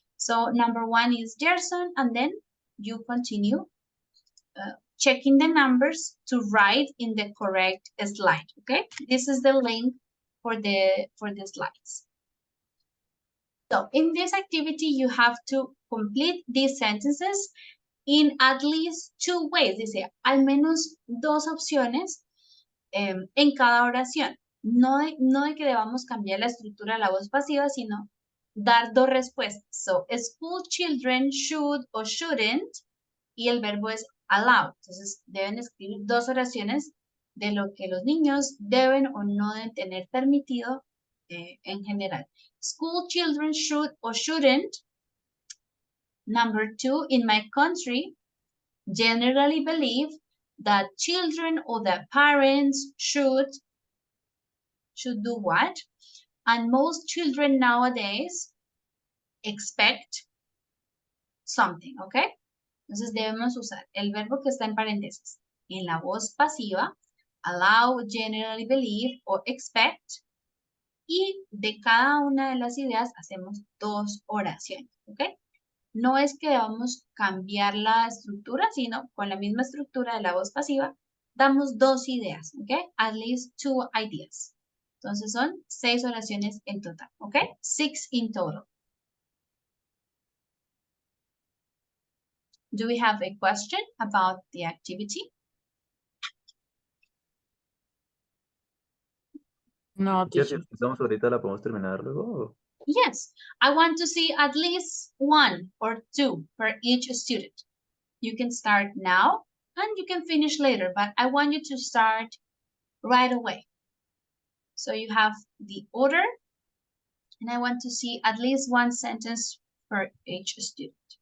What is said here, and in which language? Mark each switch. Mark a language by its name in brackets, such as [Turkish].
[English] So number 1 is Gerson, and then you continue checking the numbers to write in the correct slide, okay? This is the link for the slides. So in this activity, you have to complete these sentences in at least 2 ways. [Spanish] Dice, al menos 2 opciones en cada oración. No de que debamos cambiar la estructura de la voz pasiva, sino dar 2 respuestas. [English] So, school children should or shouldn't, [Spanish] y el verbo es allow. Entonces, deben escribir 2 oraciones de lo que los niños deben o no deben tener permitido en general. [English] School children should or shouldn't. Number 2, in my country, generally believe that children or their parents should do what? And most children nowadays expect something, ¿ok? [Spanish] Entonces debemos usar el verbo que está en paréntesis en la voz pasiva, allow, generally believe o expect, y de cada una de las ideas hacemos 2 oraciones, ¿ok? No es que debamos cambiar la estructura, sino con la misma estructura de la voz pasiva, damos 2 ideas, ¿ok? [English] At least 2 ideas. [Spanish] Entonces son 6 oraciones en total, ¿ok? [English] 6 in total. Do we have a question about the activity? [Spanish] No, Si [English] teacher. [Spanish] empezamos ahorita, ¿la podemos terminar luego? [English] Yes, I want to see at least 1 or 2 per each student. You can start now and you can finish later, but I want you to start right away. So you have the order, and I want to see at least 1 sentence per each student.